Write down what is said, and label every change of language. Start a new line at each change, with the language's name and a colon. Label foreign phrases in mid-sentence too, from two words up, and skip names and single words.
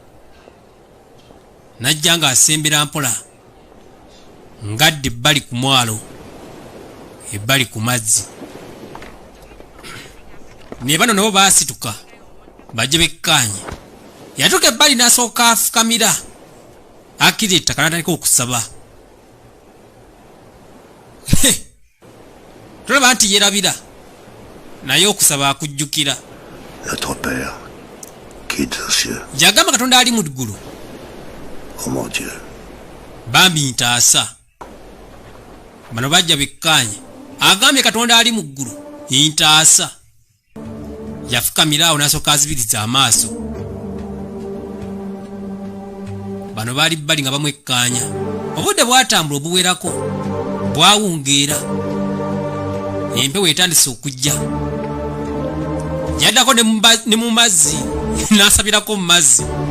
Ganda: n'ajja ng'asembera mpola ngadde ebbali ku mwalo ebbali ku mazzi ne bano nabo baasituka bajje bekkaanye yatuuka ebbali n'asooka afukamira akiri ettaka n'atandika okusaba tulaba nti yerabira naye okusaba akujjukira
French: Notre Père, qui est aux cieux,
Ganda: yagamba katonda ali mu ggulu
French: ô mon Dieu,
Ganda: bambi ntaasa bano bajja bekkaanye agambye katonda ali mu ggulu ntaasa yafukamira awo n'asooka azibiriza amaaso bano baali bbali nga bamwekkaanya obudde bwatambula obuwerako bwawungeera empewo etandise okujja yaddako ne mu mazzi n'asabirako mu mazzi